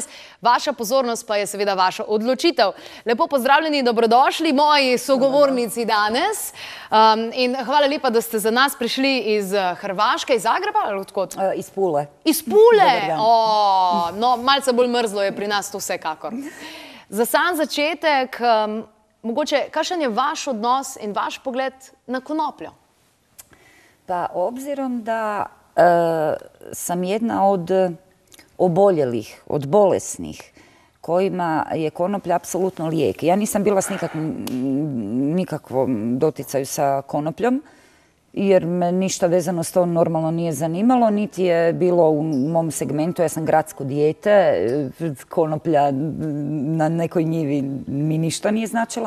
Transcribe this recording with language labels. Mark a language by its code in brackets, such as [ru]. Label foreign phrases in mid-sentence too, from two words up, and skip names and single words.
[sl] Vaša pozornost pa je seveda vaša odločitev. Lepo pozdravljeni, dobrodošli moji sogovornici danes in hvala lepa, da ste za nas prišli iz Hrvaške, iz Zagreba ali odkot? [hr] Iz Pule. [sl] Iz Pule? No, malce bolj mrzlo je pri nas to vsekakor. Za sam začetek, mogoče, kakšen je vaš odnos in vaš pogled na konopljo? [hr] Pa obzirom da sam jedna od oboljelih, od bolesnih, kojima je konoplja apsolutno lijek. Ja nisam bila s nikakvom doticaju sa konopljom, jer me ništa vezano s to normalno nije zanimalo, niti je bilo u mom segmentu, ja sam gradsko dijete, konoplja na nekoj njivi mi ništa nije značila.